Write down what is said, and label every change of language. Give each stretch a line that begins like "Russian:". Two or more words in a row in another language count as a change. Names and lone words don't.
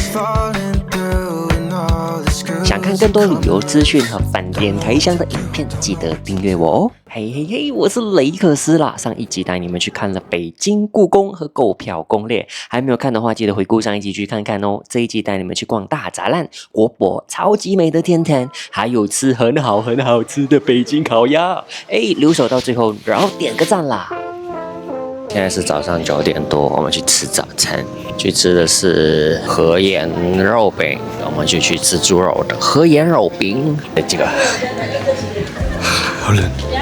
Chinese: 想看更多旅游資訊和飯店開箱的影片，記得訂閱我哦！嘿嘿嘿，我是雷克斯啦。上一集帶你們去看了北京故宮和購票攻略，還沒有看的話，記得回顧上一集去看看哦。這一集帶你們去逛大柵欄、國博、超級美的天壇，還有吃很好吃的北京烤鴨。留守到最後，然後點個讚啦！現在是早上9點多，我們去吃早餐，去吃的是河鹽肉餅，我們就去吃豬肉的河鹽肉餅。這個好冷。